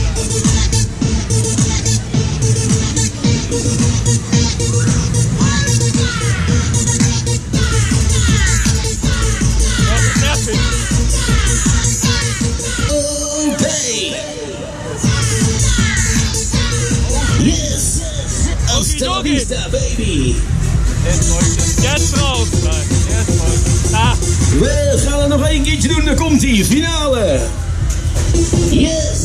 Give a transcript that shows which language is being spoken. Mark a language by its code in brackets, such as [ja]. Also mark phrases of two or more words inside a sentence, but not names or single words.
[en] Okay. Yes. [es] Hasta vista, [en] baby. [de] Der ist drauf. Nein, der ist drauf. Ah. [nl] We gaan er nog één keertje doen, dan komt ie, finale. [en] Yes.